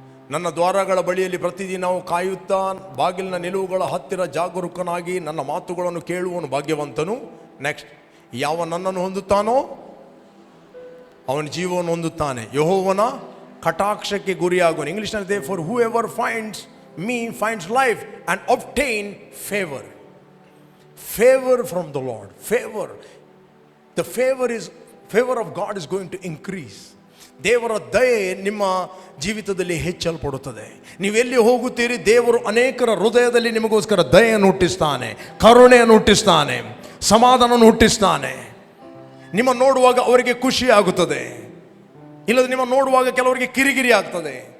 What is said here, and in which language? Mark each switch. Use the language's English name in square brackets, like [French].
[Kannada] ನನ್ನ ದ್ವಾರಗಳ ಬಳಿಯಲ್ಲಿ ಪ್ರತಿದಿನವು ಕಾಯುತ್ತಾ ಬಾಗಿಲಿನ ನಿಲುವುಗಳ ಹತ್ತಿರ ಜಾಗರೂಕನಾಗಿ ನನ್ನ ಮಾತುಗಳನ್ನು ಕೇಳುವನು ಭಾಗ್ಯವಂತನು. ನೆಕ್ಸ್ಟ್. ಯಾವ ನನ್ನನ್ನು ಹೊಂದುತ್ತಾನೋ ಅವನ ಜೀವವನ್ನು ಹೊಂದುತ್ತಾನೆ, ಯೆಹೋವನ ಕಟಾಕ್ಷಕ್ಕೆ ಗುರಿಯಾಗುವನು. ಇಂಗ್ಲಿಷ್ನಲ್ಲಿ [English] For whoever finds me finds life and obtain favor. Favor from the Lord. The favor of God is going to increase. [Kannada] ದೇವರ ದಯೆ ನಿಮ್ಮ ಜೀವಿತದಲ್ಲಿ ಹೆಚ್ಚಲ್ಪಡುತ್ತದೆ. ನೀವೆಲ್ಲಿ ಹೋಗುತ್ತೀರಿ, ದೇವರು ಅನೇಕರ ಹೃದಯದಲ್ಲಿ ನಿಮಗೋಸ್ಕರ ದಯೆಯನ್ನು ಹುಟ್ಟಿಸ್ತಾನೆ, ಕರುಣೆಯನ್ನು ಹುಟ್ಟಿಸ್ತಾನೆ, ಸಮಾಧಾನವನ್ನು ಹುಟ್ಟಿಸ್ತಾನೆ. ನಿಮ್ಮ ನೋಡುವಾಗ ಅವರಿಗೆ ಖುಷಿ ಆಗುತ್ತದೆ, ಇಲ್ಲದೆ ನಿಮ್ಮ ನೋಡುವಾಗ ಕೆಲವರಿಗೆ ಕಿರಿಕಿರಿ ಆಗ್ತದೆ.